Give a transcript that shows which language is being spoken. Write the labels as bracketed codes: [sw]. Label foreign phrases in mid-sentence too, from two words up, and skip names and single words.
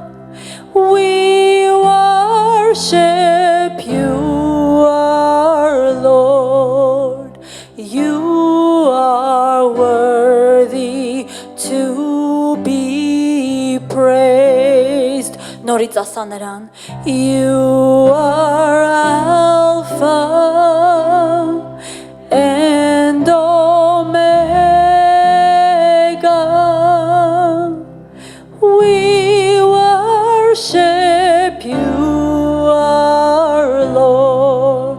[en] We worship you, our Lord. You are worthy to be praised. [hy] Նորից ասա նրան. [en] You are Alpha and Omega. We worship you, our Lord.